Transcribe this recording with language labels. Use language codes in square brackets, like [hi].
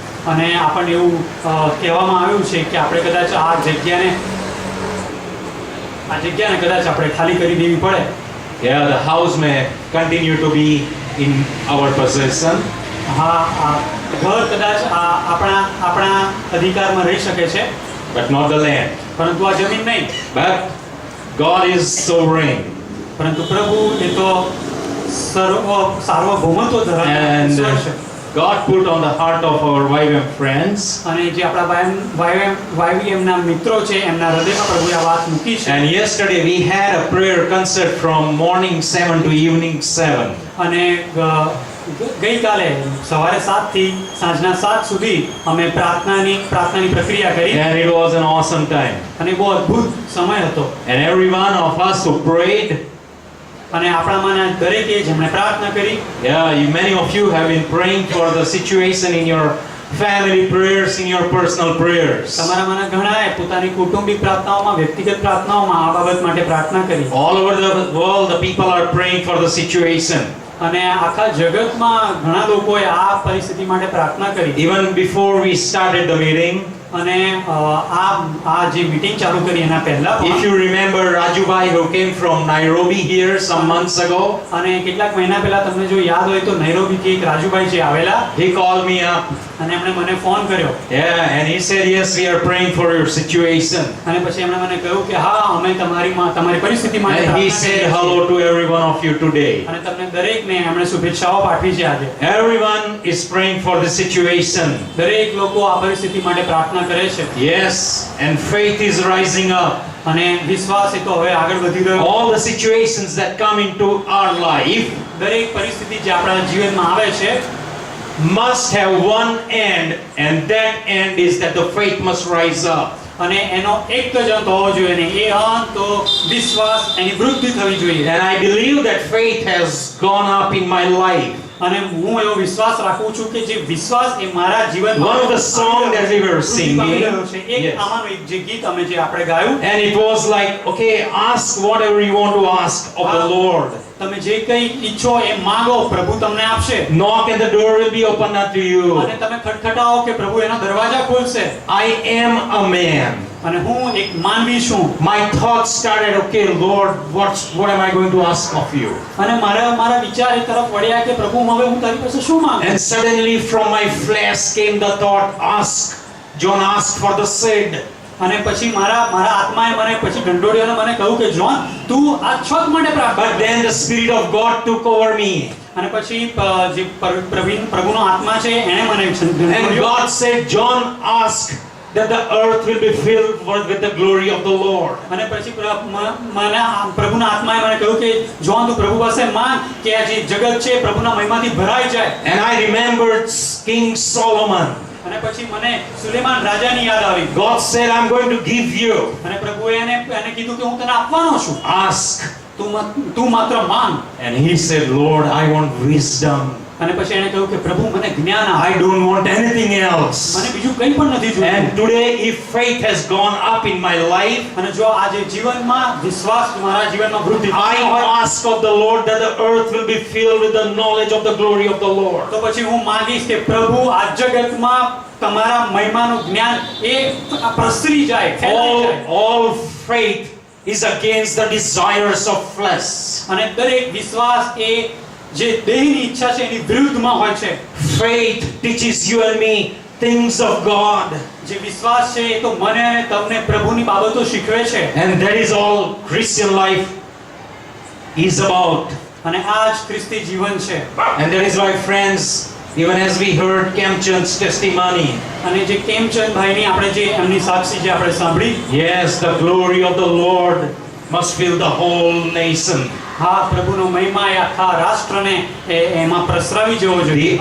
[gu] અને આપણને એવું કહેવામાં આવ્યું છે કે આપણે કદાચ આ જગ્યાને કદાચ આપણે ખાલી કરી દેવી પડે. [en] Yeah, the house may continue to be in our possession. [gu] હા, ઘર કદાચ આપણા અધિકારમાં રહી શકે છે, [en] But not the land. [gu] પરંતુ આ જમીન નહીં. [en] But God is sovereign. [gu] પરંતુ પ્રભુ એ તો સાર્વભૌમત્વ ધરાવતો [en] And [gu] ઈશ્વર છે. [en] God put on the heart of our YWAM friends. [gu] અને જે આપણા YWAMના મિત્રો છે એમના હૃદયમાં પ્રભુએ આ વાત મૂકી છે. [en] And yesterday we had a prayer concert from morning 7 to evening 7. [gu] અને ગઈકાલે સવારે 7 થી સાંજના 7 સુધી અમે પ્રાર્થનાની પ્રક્રિયા કરી. [en] And it was an awesome time. [gu] અને બહુ અદ્ભુત સમય હતો. [en] And every one of us who prayed, [gu] અને આપણામાંના દરેકે જેમણે પ્રાર્થના કરી. [en] many of you have been praying for the situation in your family prayers, in your personal prayers. [gu] તમારામાંના ઘણાએ પોતાની કુટુંબિક પ્રાર્થનાઓમાં, વ્યક્તિગત પ્રાર્થનાઓમાં આ બાબત માટે પ્રાર્થના કરી. [en] All over the world the people are praying for the situation. [gu] અને આખા જગતમાં ઘણા લોકોએ આ પરિસ્થિતિ માટે પ્રાર્થના કરી. [en] Even before we started the meeting, [gu] અને આ જે મીટિંગ ચાલુ કરી એના પહેલા [en] if you remember Raju bhai who came from Nairobi here some months ago, [gu] અને કેટલાક મહિના પહેલા તમને જો યાદ હોય તો નૈરોબીથી એક રાજુભાઈ જે આવેલા, [en] he called me up. [gu] અને એમણે મને ફોન કર્યો. [en] And he said, yes, we are praying for your situation. [gu] અને પછી એમણે મને કહ્યું કે હા, અમે તમારી પરિસ્થિતિ માટે [en] And he [gu] પ્રાર્થના [en] said [gu] કરીએ છીએ. [en] hello to every one of you today. [gu] અને તમને દરેકને એમણે શુભેચ્છાઓ પાઠવી છે આજે. [en] Everyone is praying for the situation. [gu] દરેક લોકો આ પરિસ્થિતિ માટે પ્રાર્થના કરે છે. [en] Yes, and faith is rising up. [gu] અને વિશ્વાસ એ તો હવે આગળ વધી રહ્યો. [en] All the situations that come into our life [gu] દરેક પરિસ્થિતિ જે આપણા જીવનમાં આવે છે [en] must have one end, and that end is that the faith must rise up. [gu] અને એનો એક જ અંત હોવો જોઈએ ને એ અંત તો વિશ્વાસ એની વૃદ્ધિ થવી જોઈએ. [en] And I believe that faith has gone up in my life. [gu] અને હું એવો વિશ્વાસ રાખું છું કે જે વિશ્વાસ એ મારા જીવનમાં [en] One of the songs that we were singing, [gu] એક આમાંનું એક જે ગીત અમે જે આપણે ગાયું, [en] and it was like, okay, ask whatever you want to ask of the Lord. [gu] તમે જે કંઈ ઈચ્છો એ માંગો, પ્રભુ તમને આપશે. [en] Knock and the door will be opened unto you. [gu] અને તમે ખટખટાઓ કે પ્રભુ એના દરવાજા ખોલશે. [en] I am a man. [gu] અને હું એક માનવી છું. [en] My thoughts started, okay, Lord, what am I going to ask of you? [gu] અને મારા વિચાર એ તરફ વળ્યા કે પ્રભુ હવે હું તારી પાસે શું માંગુ. [en] And suddenly from my flesh came the thought, ask. John asked for the seed. [gu] અને પછી મારા આત્માએ મને પછી ઢંઢોળ્યો અને મને કહ્યું કે જોન તું આ છોડ માટે પ્રાર્થના. [en] But then the Spirit of God took over me. [gu] અને પછી જે પ્રભુનો આત્મા છે એણે મને [en] And [gu] ઢંઢોળ્યો. [en] God said, John, ask that the earth will be filled with the glory of the Lord. [gu] અને પછી પ્રભુના આત્માએ મને કહ્યું કે જોન તું પ્રભુ પાસે માંગ કે આ જે જગત છે પ્રભુના મહિમાથી ભરાઈ જાય. [en] And I remembered King Solomon. [gu] અને પછી મને સુલેમાન રાજાની યાદ આવી. [en] God said, I'm going to give you. [gu] અને પ્રભુએ એને કીધું કે હું તને આપવાનો છું. [en] Ask [gu] તું માત્ર માંગ. [en] And he said, Lord, I want wisdom. [gu] અને પછી એણે કહ્યું કે પ્રભુ મને જ્ઞાન આપ. [en] I don't want anything else. [gu] મને બીજું કંઈ પણ નથી જોઈતું. [en] And today, if faith has gone up in my life, [gu] અને જો આજે જીવનમાં વિશ્વાસ મારા જીવનમાં વૃદ્ધિ [en] I [gu] હોય, [en] ask of the Lord that the earth will be filled with the knowledge of the glory of the Lord. [gu] તો પછી હું માંગીશ કે પ્રભુ આ જગતમાં તમારા મહિમાનું જ્ઞાન એ પ્રસરી જાય, ફેલાઈ જાય. [en] All faith is against the desires of flesh. [gu] અને દરેક વિશ્વાસ એ જે દેહની ઈચ્છા છે એની વિરુદ્ધમાં હોય છે. [en] Faith teaches you and me things of God. [gu] જે વિશ્વાસ છે એ તો મને અને તમને પ્રભુની બાબતો શીખવે છે. [en] And that is all Christian life is about. [gu] અને આ જ ખ્રિસ્તી જીવન છે. [en] And that is why, friends, even as we heard Kemchand's testimony, [gu] અને જે કેમચંદ ભાઈની આપણે જે એમની સાક્ષી જે આપણે સાંભળી, [en] yes, the glory of the Lord must fill the whole nation. [gu] હા, પ્રભુનો મહિમા એ આખા રાષ્ટ્રને એમાં પ્રસરાવી જવો જોઈએ.